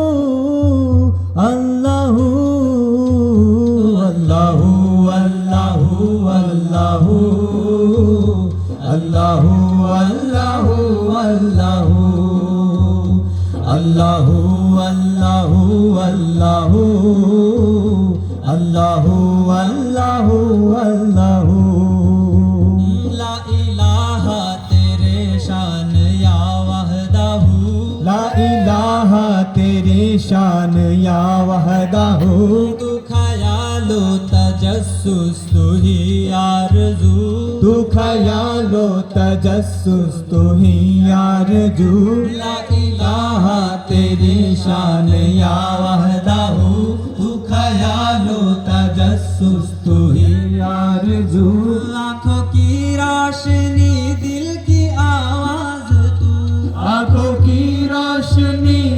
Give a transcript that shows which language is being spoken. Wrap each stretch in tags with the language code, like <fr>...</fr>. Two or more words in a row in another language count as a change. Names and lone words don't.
<ar>اللهُ اللهُ اللهُ اللهُ اللهُ اللهُ اللهُ اللهُ اللهُ اللهُ اللهُ اللهُ. لا إله</ar> <ur>تیرے شان</ur> <ar>يا وحده, لا إله</ar> <ur>تیری شان</ur> <ar>يا وحده,</ar> <ur>تو خیال و تجسس تو ہی آرزو, تو خیال و تجسس تو ہی آرزو,</ur> <ar>لا إله</ar> <ur>تیری شان</ur> <ar>يا وحده,</ar> <ur>تو خیال و تجسس تو ہی आरज़ू, آنکھوں کی روشنی دل کی آواز تو, آنکھوں کی روشنی</ur>